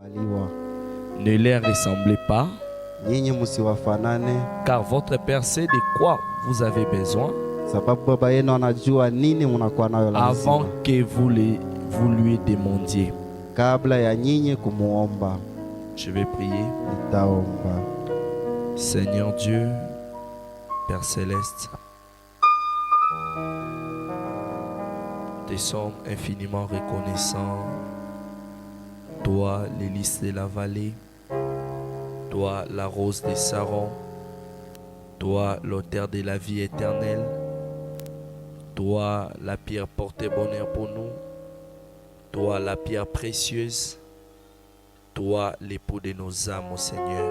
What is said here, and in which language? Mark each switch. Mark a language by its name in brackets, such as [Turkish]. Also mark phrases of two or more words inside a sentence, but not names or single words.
[French] Ne les ressemblez pas, [Swahili] nyinyi msiwafanane, [French] car votre Père sait de quoi vous avez besoin [Swahili] sababu baba yenu anajua nini mnakuwa nayo [French] avant [Swahili] lazima, [French] que vous lui demandiez. [Swahili] kabla ya nyinyi kumuomba. [French] Je vais prier. [Swahili] Nitaomba. [French] Seigneur Dieu, Père Céleste, te sommes infiniment reconnaissants. Toi, les lys de la vallée, toi, la rose des Sarons, toi, l'auteur de la vie éternelle, toi, la pierre portée bonheur pour nous, toi, la pierre précieuse, toi, l'époux de nos âmes, ô Seigneur.